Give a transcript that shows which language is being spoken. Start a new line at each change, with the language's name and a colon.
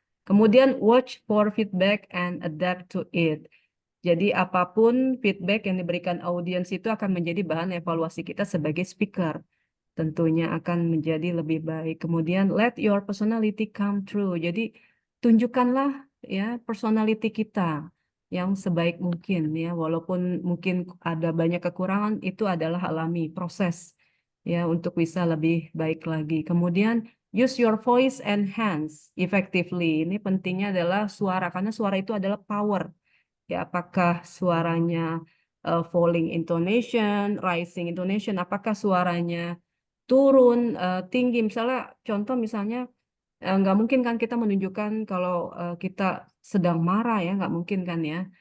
Indonesian: Kemudian
English: watch for feedback and adapt to it.
Indonesian: Jadi apapun feedback yang diberikan audiens itu akan menjadi bahan evaluasi kita sebagai speaker. Tentunya akan menjadi lebih baik. Kemudian
English: let your personality come true.
Indonesian: Jadi tunjukkanlah ya personality kita yang sebaik mungkin ya, walaupun mungkin ada banyak kekurangan, itu adalah alami proses ya untuk bisa lebih baik lagi. Kemudian
English: use your voice and hands effectively.
Indonesian: Ini pentingnya adalah suara, karena suara itu adalah power. Ya, apakah suaranya falling intonation, rising intonation, apakah suaranya turun, tinggi. Misalnya, contoh misalnya, nggak mungkin kan kita menunjukkan kalau kita sedang marah ya, nggak mungkin kan ya.